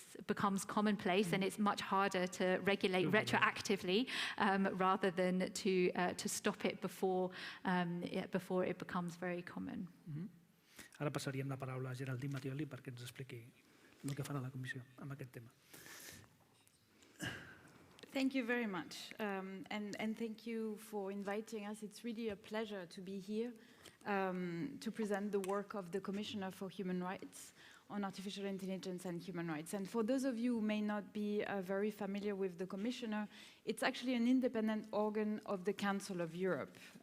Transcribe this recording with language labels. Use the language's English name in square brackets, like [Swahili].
[English] becomes commonplace, and it's much harder to regulate retroactively rather than to stop it before it becomes very common. [Catalan] Ara passaríem la paraula a Geraldine Mattioli perquè ens expliqui el que farà la Comissió amb aquest tema. [English] Thank you very much, and thank you for inviting us. It's really a pleasure to be here to present the work of the Commissioner for Human Rights on artificial intelligence and human rights. And for those of you who may not be very familiar with the Commissioner, it's actually an independent organ of the Council of Europe.